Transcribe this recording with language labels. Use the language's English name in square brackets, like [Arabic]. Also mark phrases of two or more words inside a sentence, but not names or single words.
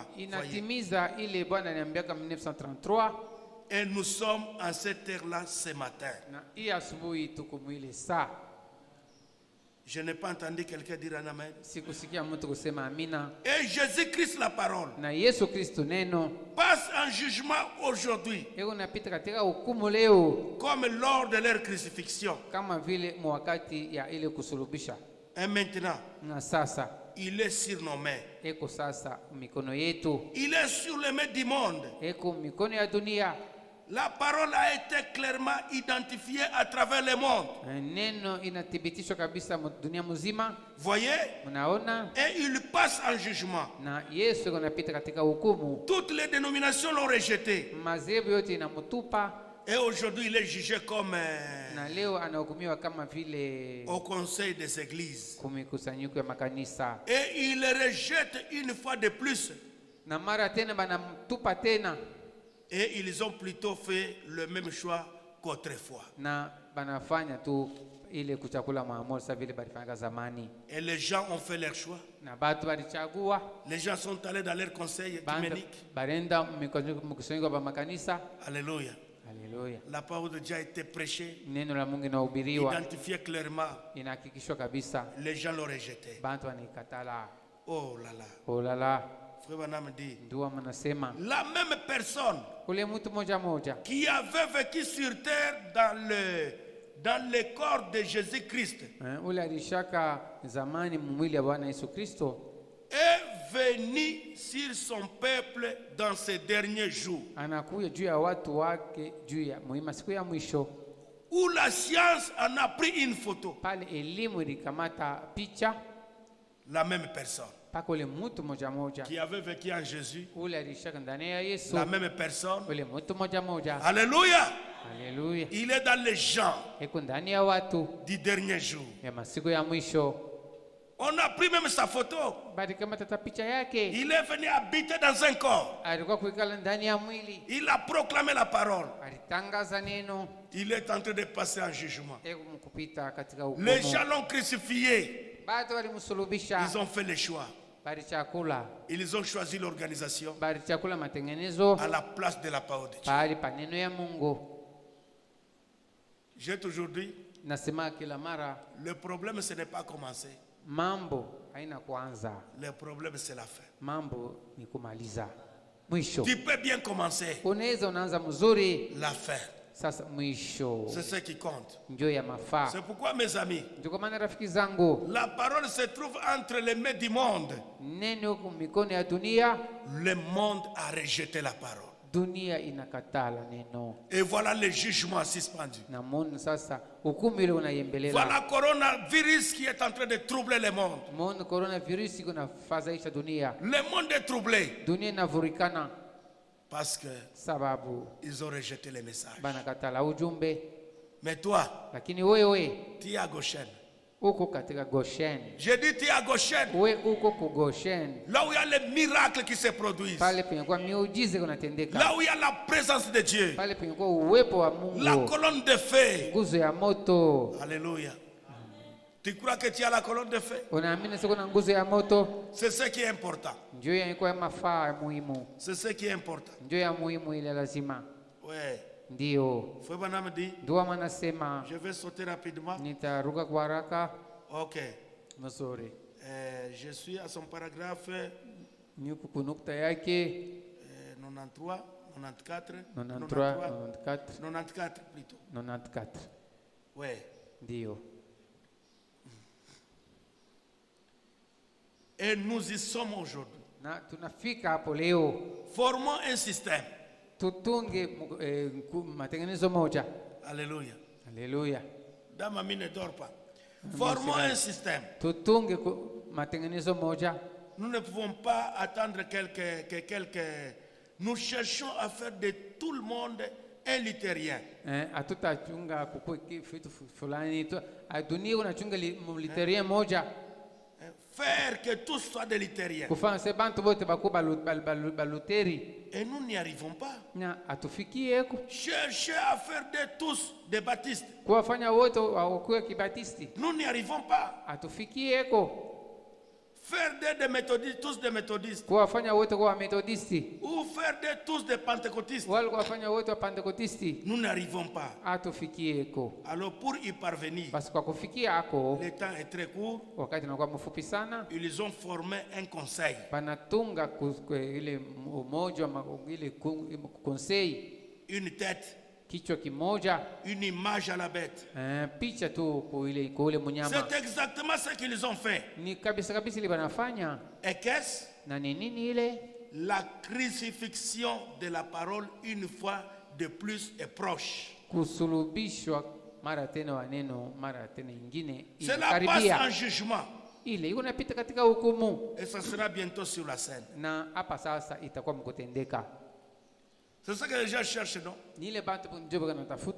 [French] Voyez. [Swahili] Inatimiza ile Bwana aliambiaka 1933, [French] Et nous sommes en cette heure-là ce matin. [Swahili] na hii asubuhi tuko mwile saa. [French] Je n'ai pas entendu quelqu'un dire un amen. [Swahili] Sikusikia mtu kusema amina. [French] Et Jésus-Christ, la parole, [Swahili] Na Yesu Kristo neno [French] passe en jugement aujourd'hui, [Swahili] eko napita katika hukumu leo [French] comme lors de leur crucifixion. [Swahili] kama vile mwakati ya ile kusulubisha. [French] Et maintenant, [Swahili] Na sasa [French] il est sur nos mains. [Swahili] eko sasa mikono yetu, [French] Il est sur les mains du monde. [Swahili] eko mikono ya dunia. [French] La parole a été clairement identifiée à travers le monde. [Swahili] Neno inathibitishwa kabisa dunia mzima, [French] Voyez? [Swahili] mnaona. [French] Et il passe en jugement. [Swahili] Na Yesu eko napita katika hukumu, [French] Toutes les dénominations l'ont rejeté. [Swahili] madhehebu yote inamtupa, [French] Et aujourd'hui, il est jugé comme [Swahili] na leo anahukumiwa kama vile [French] au conseil des églises. [Swahili] kumikusanyiko ya makanisa, [French] Et il rejette une fois de plus. [Swahili] na mara tena banamtupa tena, [French] Et ils ont plutôt fait le même choix qu'autrefois. [Swahili] na banafanya tu ile kuchakula maamuzi sa vile balifanya zamani, [French] Et les gens ont fait leur choix. [Swahili] na batu balichagua, [French] Les gens sont allés dans leur conseil [Swahili] bantu [French] œcuménique. [Swahili] barenda mkusanyiko ba makanisa. [French] Alléluia. [Swahili] Haleluya. [French] La parole de Dieu a été prêchée, [Swahili] Neno la Mungu inahubiriwa, [French] identifiée clairement. [Swahili] inahakikishwa kabisa, [French] Les gens l'ont rejeté. [Swahili] bantu wanaikatala. [French] Oh là là. [Swahili] Olala, [French] Frère Branham dit, [Swahili] ndio mnasema [French] la même personne [Swahili] ule mtu moja moja [French] qui avait vécu sur terre dans le corps de Jésus-Christ [Swahili] ule alishaka zamani mwili ya Bwana Yesu Kristo [French] est venu sur son peuple dans ces derniers jours, [Swahili] anakuja juu ya watu wake juu ya muhimu siku ya mwisho, [French] où la science en a pris une photo. [Swahili] pale elimu ilikamata picha [French] La même personne [Swahili] paka ule mtu moja moja [French] qui avait vécu en Jésus, [Swahili] ule alishaka ndani ya Yesu, [French] la même personne. [Swahili] ule mtu moja moja. [French] Alléluia. [Swahili] Haleluya, [French] Il est dans les gens [Swahili] eko ndani ya watu [French] du dernier jour. [Swahili] ya masiku ya mwisho. [French] On a pris même sa photo. [Swahili] Bali kama tata picha yake, [French] Il est venu habiter dans un corps. [Swahili] alikuwa kuikala ndani ya mwili, [French] Il a proclamé la parole. [Swahili] alitangaza neno, [French] Il est en train de passer en jugement. [Swahili] eko mkupita katika [French] Les [Swahili] hukumu. [French] gens l'ont crucifié. [Swahili] Batu walimsulubisha, [French] Ils ont fait le choix. [Swahili] bali chakula, [French] Ils ont choisi l'organisation [Swahili] bali chakula matengenezo [French] à la place de la parole de Dieu. [Swahili] pahali pa neno ya Mungu. [French] J'ai toujours dit, [Swahili] Nasema kila mara, [French] le problème ce n'est pas commencer. [Swahili] mambo haina kuanza, [French] Le problème c'est la fin. [Swahili] mambo ni kumaliza. Mwisho [French] Tu peux bien commencer. [Swahili] unaweza unaanza mzuri, [French] La fin, [Swahili] sasa mwisho [French] c'est ce qui compte. [Swahili] ndio ya mafaa. [French] C'est pourquoi mes amis, [Swahili] Ndio kwa maana rafiki zangu, [French] la parole se trouve entre les mains du monde. [Swahili] neno huko mikono ya dunia, [French] Le monde a rejeté la parole. [Swahili] dunia inakatala neno, [French] Et voilà le jugement suspendu. [Swahili] na Mungu sasa hukumu ile unayembelela. [French] Voilà le coronavirus qui est en train de troubler le monde. [Swahili] Mungu coronavirus iko nafadhaisha dunia, [French] Le monde est troublé [Swahili] dunia inavurikana [French] parce que [Swahili] sababu [French] ils ont rejeté les messages. [Swahili] banakatala ujumbe. [French] Mais toi, [Swahili] Lakini wewe [French] tu es à Goshen. [Swahili] uko katika Goshen, [French] J'ai dit tu es à Goshen. [Swahili] we uko ku Goshen, [French] Là où il y a les miracles qui se produisent. [Swahili] pale penye kwa miujiza kunatendeka, [French] Là où il y a la présence de Dieu. [Swahili] pale penye kwa uwepo wa [French] La [Swahili] Mungu, [French] colonne de feu. [Swahili] nguzo ya moto. [French] Alléluia. Tu crois que tu as la colonne de feu? [Swahili] Unaamini siko na nguzo ya moto? [French] C'est ce qui est important. [Swahili] Ndio ya mafaa ya muhimu, [French] C'est ce qui est important. [Swahili] ndio ya muhimu ile lazima. [French] Ouais. [Swahili] Ndio [French] Frère Branham dit, [Swahili] ndio manasema, [French] je vais sauter rapidement. [Swahili] nitaruka kwa haraka. [French] Ok. [Swahili] Mzuri, [French] Je suis à son paragraphe [Swahili] niko kunukta yake [French] 93, 94, [Swahili] 93, 94, [French] 94 plutôt. [Swahili] 94. [French] Ouais. [Swahili] Ndio [French] Et nous y sommes aujourd'hui. [Swahili] na tunafika hapo leo, [French] Formons un système. [Swahili] tutunge matengenezo moja. [French] Alléluia. [Swahili] Haleluya, [French] Dame Mamie ne dort pas. Formons un système. [Swahili] tutunge matengenezo moja. [French] Nous ne pouvons pas attendre Nous cherchons à faire de tout le monde un luthérien. [Swahili] Hatutachunga vitu fulani tu, dunia unachunga muliteria moja, [French] Faire que tous soient des luthériens. [Swahili] kufanya se bantu bote bakuba baluteri, [French] Et nous n'y arrivons pas. [Swahili] na atufikieko [French] Cherchez à faire de tous des baptistes. [Swahili] kuwafanya wote wakuwe kibatisti, [French] Nous n'y arrivons pas. [Swahili] atufikieko [French] faire des méthodistes, tous des méthodistes, [Swahili] kuwafanya wote kuwa Methodisti, [French] ou faire tous des pentecôtistes, [Swahili] wala kuwafanya wote wa Pentekotisti, [French] nous n'arrivons pas. [Swahili] hatufikieko. [French] Alors pour y parvenir, [Swahili] Basi kwa kufikia hako, [French] le temps est très court, [Swahili] wakati unakuwa mfupi sana, [French] ils ont formé un conseil. [Swahili] panatunga ile umoja ile konsei, [French] Une tête, [Swahili] kichwa kimoja, [French] une image à la bête. [Swahili] picha tu kwa ule mnyama. [French] C'est exactement ce qu'ils ont fait. [Swahili] Ni kabisa kabisa ile wanafanya. [French] Et qu'est-ce? [Swahili] Na ni nini ile? [French] La crucifixion de la parole une fois de plus est proche. [Swahili] Kusulubishwa mara tena wa neno mara tena ingine [French] Cela passe en jugement. [Swahili] Ile iko napita katika hukumu. [French] Et ça sera bientôt sur la scène. [Swahili] Na hapa sasa itakuwa mkutendeka. [French] C'est ce que les gens cherchent, non? [Swahili] Ni ile bantu ndio wanatafuta.